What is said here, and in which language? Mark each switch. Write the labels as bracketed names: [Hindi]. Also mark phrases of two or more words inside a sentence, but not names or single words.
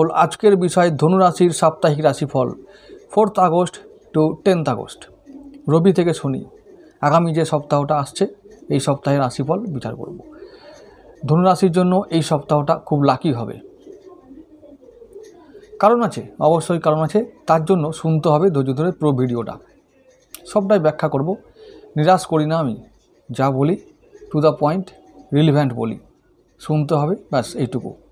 [Bangla] আজকের বিষয় ধনুরাশির সাপ্তাহিক রাশিফল 4 আগস্ট टू 10 আগস্ট रवि থেকে शनि आगामी যে সপ্তাহটা আসছে এই সপ্তাহের রাশিফল বিচার করব। ধনুরাশির জন্য এই সপ্তাহটা খুব লাকি হবে। কারণ আছে, অবশ্যই কারণ আছে, তার জন্য শুনতে হবে ধৈর্য ধরে পুরো ভিডিওটা। সবটাই ব্যাখ্যা করব, নিরাশ করি না আমি, যা বলি [English] to the point, [Bangla] রিলিভেন্ট বলি, শুনতে হবে, ব্যাস এইটুকু।